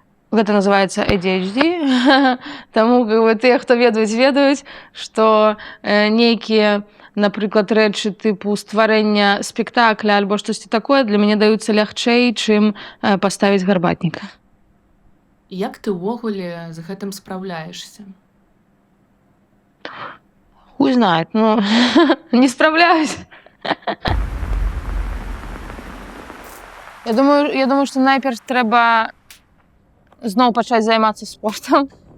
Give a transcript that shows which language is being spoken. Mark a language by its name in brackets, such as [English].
[Belarusian] Гэта называецца ADHD, таму тыя, хто ведаюць, што нейкія, напрыклад, рэчы тыпу стварэння спектакля альбо штосьці такое для мяне даюцца лягчэй, чым паставіць гарбатніка. Як ты ўвогуле з гэтым спраўляешся? [Russian] Хуй знает, не справляюсь. [Belarusian] Я думаю, што найперш трэба зноў пачаць займацца спортам.